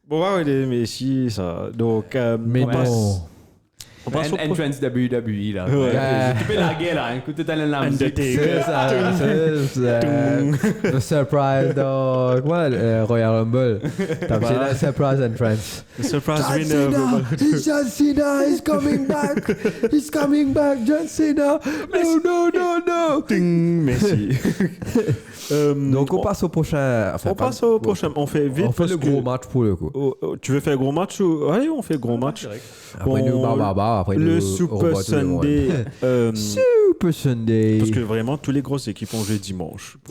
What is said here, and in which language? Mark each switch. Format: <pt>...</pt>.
<fr>Bon, ouais, il est Messi, ça. Donc, Mais on passe. non. On passe au Entrance WWE là. Ouais. Tu peux larguer là, écoute, t'as la musique. C'est ça, c'est le surprise dans quoi, Royal Rumble. T'as fait la surprise entrance.</fr> <en>The surprise winner. John Cena is coming back. He's coming back, John Cena. No.</en> <fr>Ting, Messi. Donc on passe au prochain. Enfin, On passe au prochain. On fait vite. On fait parce le que- gros match pour le coup. Tu veux faire gros match ou... Allez, on fait gros match. Après nous, Barbara, après Le nous, Super Robot, tout le monde. Sunday. Super Sunday. Parce que vraiment, toutes les grosses équipes ont joué dimanche.</fr>